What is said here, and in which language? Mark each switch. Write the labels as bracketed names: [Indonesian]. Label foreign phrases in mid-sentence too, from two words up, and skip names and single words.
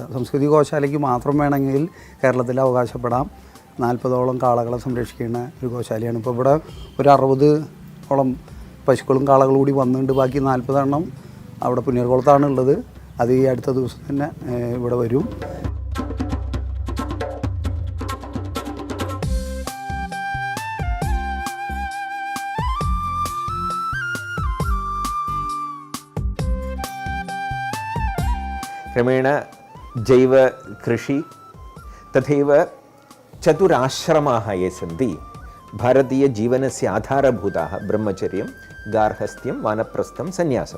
[Malayalam] സംസ്കൃതി ഗോശാലയ്ക്ക് മാത്രം വേണമെങ്കിൽ കേരളത്തിൽ അവകാശപ്പെടാം. 40ഓളം കാളകളെ സംരക്ഷിക്കുന്ന ഒരു ഗോശാലയാണ്. ഇപ്പോൾ ഇവിടെ ഒരു 60ഓളം പശുക്കളും കാളകളും കൂടി വന്നിട്ടുണ്ട്. ബാക്കി 40 എണ്ണം അവിടെ പുന്നീർകുളത്താണ് ഉള്ളത്. അത് ഈ അടുത്ത ദിവസം തന്നെ ഇവിടെ വരും. [Sanskrit] क्रमेण जैवकृषि तथैव चतुराश्रमाः ये सन्ति भारतीयजीवनस्य आधारभूताः, ब्रह्मचर्यं, गार्हस्थ्यं, वानप्रस्थं, सन्न्यासं।